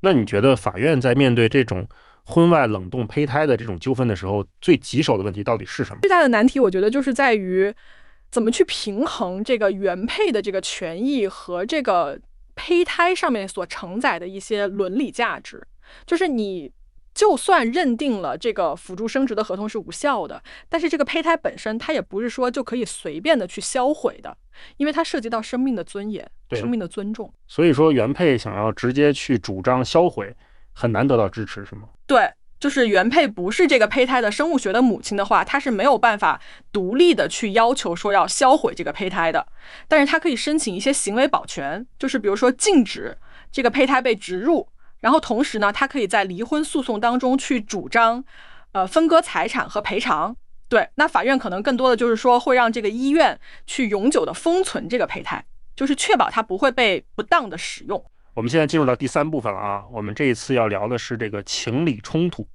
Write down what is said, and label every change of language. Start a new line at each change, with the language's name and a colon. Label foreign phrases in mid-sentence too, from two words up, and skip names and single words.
Chinese: 那你覺得法院在面對這種婚外冷凍胚胎的這種糾紛的時候，最棘手的問題到底是什麼？最大的難題我覺得就是在於怎麼去平衡這個原配的這個權益和這個胚胎上面所承載的一些倫理價值。就是你就算認定了這個輔助生殖的合同是無效的，但是這個胚胎本身它也不是說就可以隨便的去銷毀的，因為它涉及到生命的尊嚴、生命的尊重。所以說原配想要直接去主張銷毀，很難得到支持，是吗？对，就是原配不是這個胚胎的生物學的母親的話，它是沒有辦法獨立的去要求說要銷毀這個胚胎的，但是它可以申請一些行為保全，就是比如說禁止這個胚胎被植入。然後同時呢，他可以在離婚訴訟當中去主張，分割財產和賠償。對，那法院可能更多的就是說會讓這個醫院去永久的封存這個胚胎，就是確保它不會被不當的使用。我們現在進入到第3部分了啊，我們這一次要聊的是這個情理衝突。